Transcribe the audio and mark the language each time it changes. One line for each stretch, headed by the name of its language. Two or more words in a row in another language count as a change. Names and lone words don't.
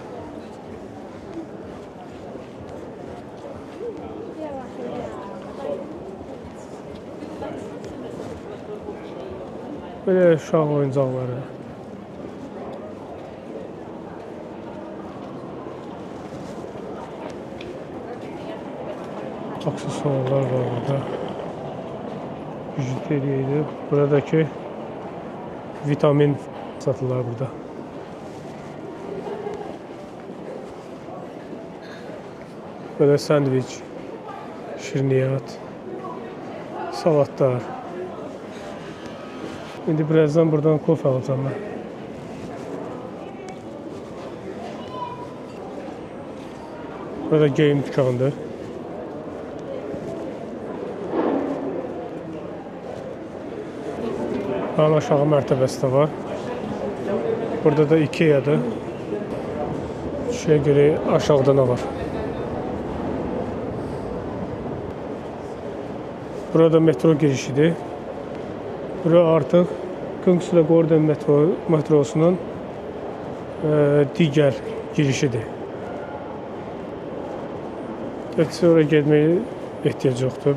Azerbaijani: Böyle uşaq oyuncaqları. Aksesuarlar var burada. Bijuteriydi. Buradaki vitamin satılır burada. Böyle sandviç, şirniyat, salatlar.
Turkish: Şimdi birazdan buradan kofe alacağım ben. Burada game dükkanıdır.
Azerbaijani: Hala aşağı mərtəbəsi də var. Burada da Ikea'dır.
Turkish: Şuraya göre aşağıda ne var? Burada metro girişidir.
Azerbaijani: Bura artıq Kungsla Gordon metrosunun digər girişidir. Sonra getməyi ehtiyac yoxdur.